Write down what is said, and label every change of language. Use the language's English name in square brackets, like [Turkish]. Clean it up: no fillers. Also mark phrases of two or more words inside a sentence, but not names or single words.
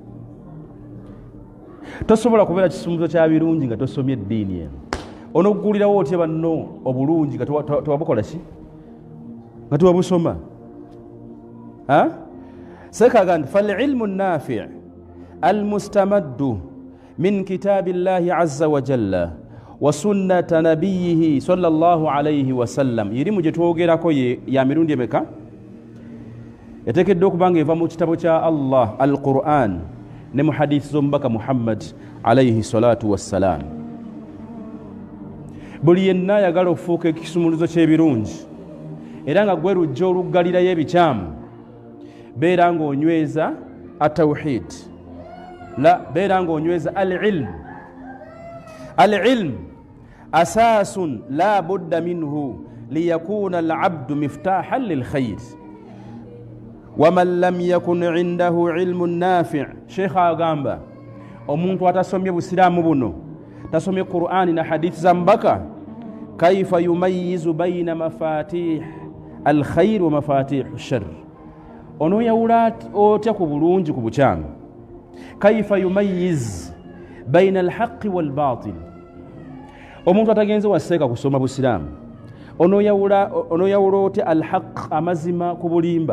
[Ganda] Tosobola kubeera kisumuluzo kya birungi nga tosomye eddiini eno. Onoggulirawo otya banno obulungi nga tewabukola ki? Nga tewabusoma. [Arabic] Sekagandi فالعلم النافع المستمد من كتاب الله عز وجل وسنة نبيه صلى الله عليه وسلم. [Ganda] Irimu gye twogerako ya mirundi emeka? Yateekeddwa okuba nga eva mu kitabo kya Allah al-Qur'an ne mu hadithi z'omubaka Muhammad [Arabic] عليه الصلاة والسلام. [Ganda] Buli yenna ayagala okufuuka ekisumuluzo ky'ebirungi era nga gwe lujja oluggalirayo ebikyamu, beera ng'onyweza atawhid, beera ng'onyweza al-ilm. [Arabic] العلم أساس لا بد منه ليكون العبد مفتاحا للخير. ومن لم يكن عنده علم نافع'. [Ganda] Sheikh agamba omuntu atasomye busiraamu buno, tasomye Qur'ani na hadithi za mbaka, [Arabic] كيف يميز بين مفاتيح الخير ومفاتيح الشر. [Ganda] Ono yawula otya ku bulungi ku bukyamu? [Arabic] كيف يميز بين الحق والباطل. [Ganda] Omuntu atagenze waseeka kusoma busiraamu, ono yawula otya alhaq amazima ku bulimba?